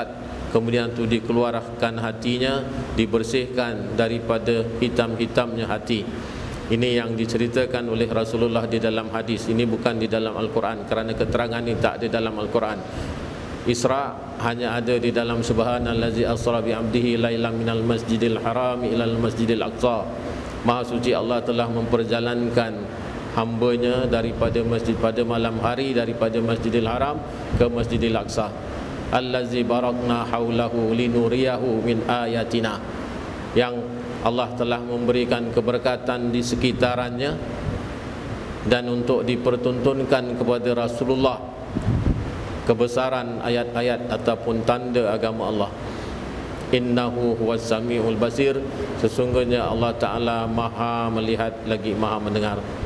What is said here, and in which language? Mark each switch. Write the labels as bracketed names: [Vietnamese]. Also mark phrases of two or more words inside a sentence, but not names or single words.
[Malay] Kemudian tu dikeluarkan hatinya, dibersihkan daripada hitam-hitamnya hati. Ini yang diceritakan oleh Rasulullah di dalam hadis. Ini bukan di dalam Al-Quran, kerana keterangan ini tak ada dalam Al-Quran. Isra hanya ada di dalam [Arabic] سبحان الذي أسرى بعبده ليلا من المسجد الحرام إلى المسجد الأقصى. [Malay] Maha suci Allah telah memperjalankan hambanya daripada masjid pada malam hari, daripada Masjidil Haram ke Masjidil Aqsa. [Arabic] الذي باركنا حوله لنريه من آياتنا. [Malay] Yang Allah telah memberikan keberkatan di sekitarannya dan untuk dipertuntunkan kepada Rasulullah kebesaran ayat-ayat ataupun tanda agama Allah. [Arabic] إنه هو السميع البصير. [Malay] Sesungguhnya Allah Ta'ala maha melihat lagi maha mendengar.